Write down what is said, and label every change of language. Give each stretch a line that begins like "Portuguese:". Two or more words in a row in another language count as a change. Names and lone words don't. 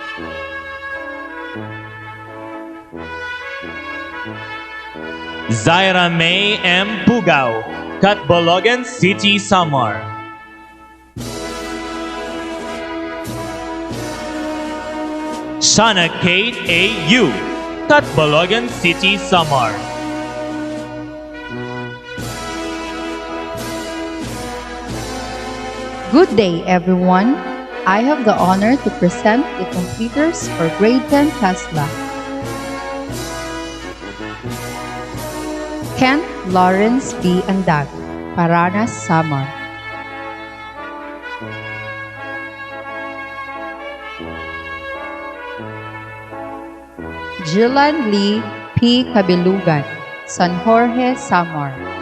English: Zaira May M. Pugao, Catbalogan City, Samar. Shana Kate A. Yu, Catbalogan City, Samar. Good day, everyone. I have the honor to present the completers for grade 10 TESLA. Kent Lawrence B. Andag, Paranas, Samar. Jillan Lee P. Kabilugan, San Jorge, Samar.